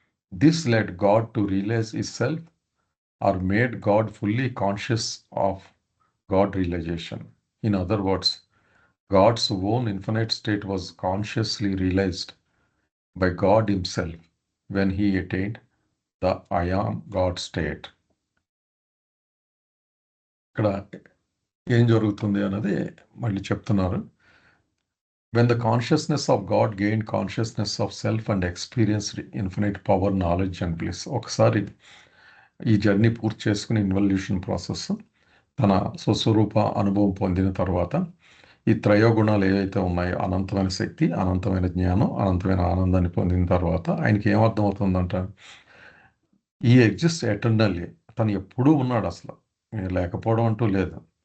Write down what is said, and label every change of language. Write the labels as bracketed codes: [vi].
[en] This led God to realize Himself or made God fully conscious of God realization. In other words, God's own infinite state was consciously realized by God Himself when He attained the I am God state. [te] ఇక్కడ ఏం జరుగుతుంది అన్నది మళ్ళీ చెప్తున్నారు. [en] When the consciousness of God gained consciousness of self and experienced infinite power, knowledge, and bliss. [te] ఒకసారి ఈ journey పూర్తి చేసుకుని ఇన్వల్యూషన్ ప్రాసెస్ తన స్వస్వరూప అనుభవం పొందిన తర్వాత ఈ త్రయోగుణాలు ఏవైతే ఉన్నాయో అనంతమైన శక్తి, అనంతమైన జ్ఞానం, అనంతమైన ఆనందాన్ని పొందిన తర్వాత ఆయనకి ఏమర్థం అవుతుందంట, ఈ [en] exist eternally, [te] తను ఎప్పుడూ ఉన్నాడు, అసలు లేకపోవడం అంటూ లేదు.